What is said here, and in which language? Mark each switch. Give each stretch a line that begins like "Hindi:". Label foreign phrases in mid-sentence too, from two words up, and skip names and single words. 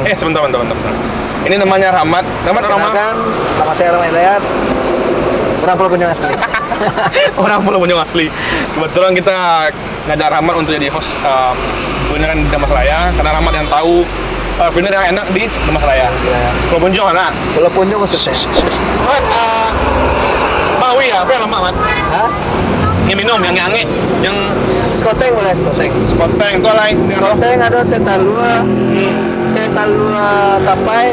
Indonesian: Sebentar. Ini namanya Rahmat. Rahmat orang mana? Nama saya Rahmat Hidayat. Orang Pulau Punjung asli. Orang Pulau Punjung asli. Kebetulan kita ngajak Rahmat untuk jadi host kulineran di Damaslaya karena Rahmat yang tahu kuliner yang enak di Damaslaya. Pulau Punjung mana? Pulau Punjung khususnya. Mat, Bawi ya, apa yang lama Mat? Hah? Yang minum, yang nyange, yang Skoteng boleh skoteng. Skoteng, itu lain. Skoteng ada teh talua. Teh talua tapai.